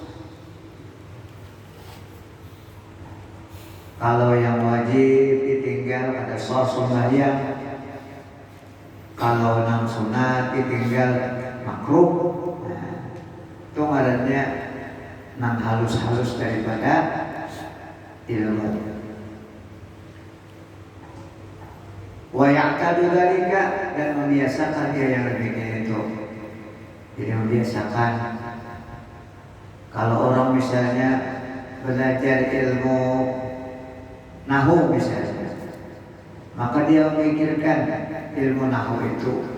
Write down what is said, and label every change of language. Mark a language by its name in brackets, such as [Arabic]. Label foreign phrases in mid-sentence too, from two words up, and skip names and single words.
[Banjar] Kalau yang wajib ditinggal ada sembahyang. Kalau nang sunat ditinggal makruh. Nah, itu ngarannya nang halus-halus daripada ilmu. [Arabic] ويعتاد ذلك, [Banjar] dan membiasakan dia yang lebihnya itu. Jadi membiasakan. Kalau orang misalnya belajar ilmu nahu misalnya, maka dia memikirkan ilmu nahu itu.